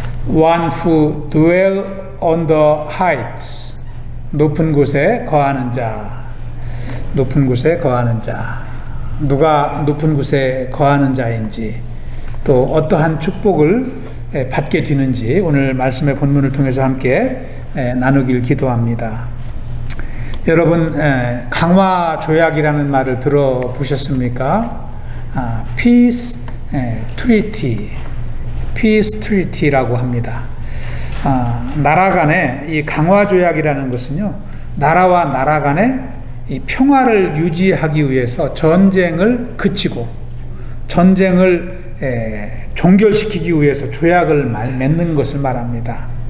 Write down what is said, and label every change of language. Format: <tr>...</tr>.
<en>One who dwell on the heights.</en> <ko>높은 곳에 거하는 자. 높은 곳에 거하는 자. 누가 높은 곳에 거하는 자인지, 또 어떠한 축복을 받게 되는지 오늘 말씀의 본문을 통해서 함께 나누길 기도합니다. 여러분, 강화 조약이라는 말을 들어보셨습니까? Peace Treaty, Peace Treaty라고 합니다. 나라 간의 이 강화 조약이라는 것은요, 나라와 나라 간의 이 평화를 유지하기 위해서 전쟁을 그치고 전쟁을 종결시키기 위해서 조약을 맺는 것을 말합니다.</ko>